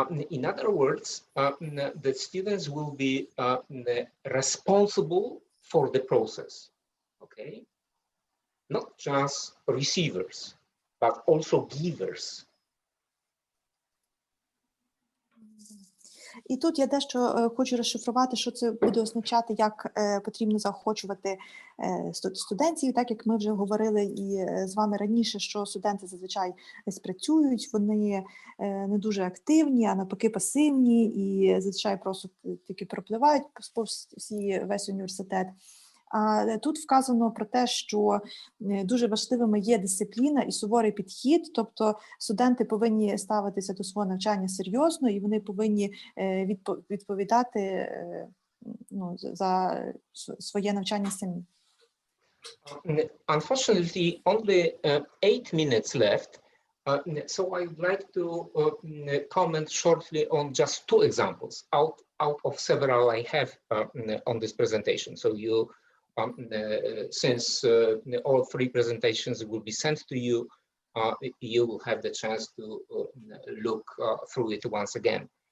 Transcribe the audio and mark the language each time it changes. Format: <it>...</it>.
<en>In other words, that students will be responsible for the process, okay? Not just receivers, but also givers.</en> <uk>І тут я дещо хочу розшифрувати, що це буде означати, як потрібно заохочувати студентів, так як ми вже говорили і з вами раніше, що студенти зазвичай десь працюють, вони не дуже активні, а навпаки пасивні і зазвичай просто тільки пропливають повз весь університет. А тут вказано про те, що дуже важливими є дисципліна і суворий підхід, тобто студенти повинні ставитися до свого навчання серйозно і вони повинні відповідати за своє навчання самі.</uk> <en>Unfortunately, only 8 minutes left, so I would like to comment shortly on just 2 examples out of several I have on this presentation. So you since all 3 presentations will be sent to you, you will have the chance to look through it once again.</en>